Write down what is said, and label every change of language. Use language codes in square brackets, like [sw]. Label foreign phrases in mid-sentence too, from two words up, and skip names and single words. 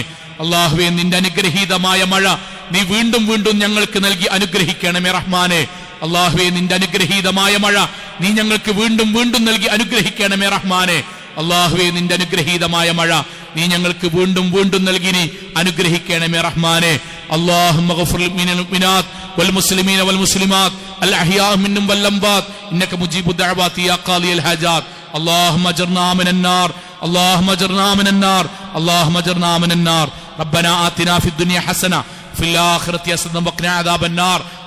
[ml] അള്ളാഹുവെ, നിന്റെ അനുഗ്രഹീതമായ മഴ നീ വീണ്ടും വീണ്ടും ഞങ്ങൾക്ക് നൽകി അനുഗ്രഹിക്കണമേ റഹ്മാനെ. അള്ളാഹുവെ, നിന്റെ അനുഗ്രഹീതമായ മഴ നീ ഞങ്ങൾക്ക് വീണ്ടും വീണ്ടും നൽകി അനുഗ്രഹിക്കണമേ റഹ്മാനെ. അള്ളാഹുവെ, നിന്റെ അനുഗ്രഹീതമായ മഴ നീ ഞങ്ങൾക്ക് വീണ്ടും വീണ്ടും നൽകി നീ അനുഗ്രഹിക്കണമേ റഹ്മാനെ. [ar] اللهم اغفر للمؤمنات والمسلمين والمسلمات الأحياء منهم والأموات إنك مجيب الدعوات يا قاضي الحاجات. اللهم اجرنا من النار، اللهم اجرنا من النار، اللهم اجرنا من النار. ربنا آتنا في الدنيا حسنة في الآخرة حسنة وقنا عذاب النار.